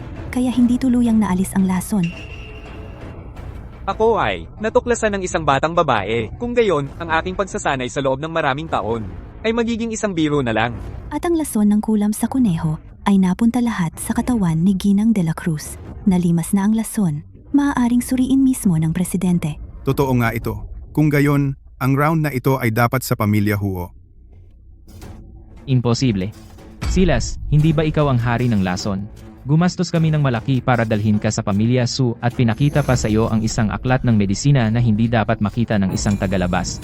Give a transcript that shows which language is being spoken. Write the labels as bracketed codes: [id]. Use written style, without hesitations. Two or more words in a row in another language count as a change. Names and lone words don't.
[tl] Kaya hindi tuluyang naalis ang lason. Ako ay natuklasan ng isang batang babae. Kung gayon, ang aking pagsasanay sa loob ng maraming taon ay magiging isang biro na lang. At ang lason ng kulam sa kuneho ay napunta lahat sa katawan ni Ginang de la Cruz. Nalimas na ang lason, maaaring suriin mismo ng presidente. Totoo nga ito. Kung gayon, ang round na ito ay dapat sa pamilya Huo. Imposible. Silas, hindi ba ikaw ang hari ng lason? Gumastos kami ng malaki para dalhin ka sa pamilya Su at pinakita pa sa iyo ang isang aklat ng medisina na hindi dapat makita ng isang tagalabas.